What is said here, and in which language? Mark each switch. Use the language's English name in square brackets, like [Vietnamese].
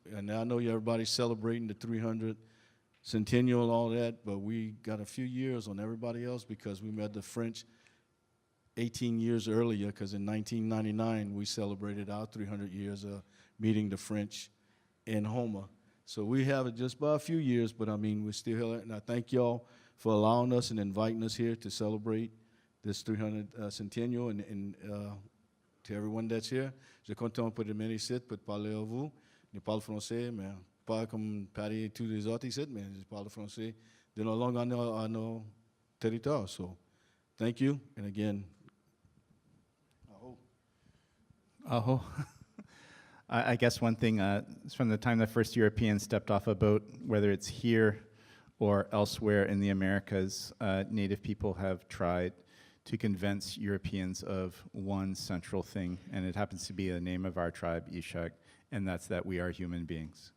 [English] And I know everybody's celebrating the 300 centennial and all that, but we got a few years on everybody else because we met the French 18 years earlier, because in 1999 we celebrated our 300 years of meeting the French in Houma. So we have it just by a few years, but I mean, we're still here. And I thank y'all for allowing us and inviting us here to celebrate this 300 centennial, and to everyone that's here. [French] Je suis content pour venir ici, pour parler à vous. Je parle français, mais pas comme Patty et tous les autres ici, mais je parle français de nos langues à nos territoires. [English] So, thank you, and again, Oh, I guess one thing is from the time the first Europeans stepped off a boat, whether it's here or elsewhere in the Americas, Native people have tried to convince Europeans of one central thing, and it happens to be the name of our tribe, Ishak, and that's that we are human beings.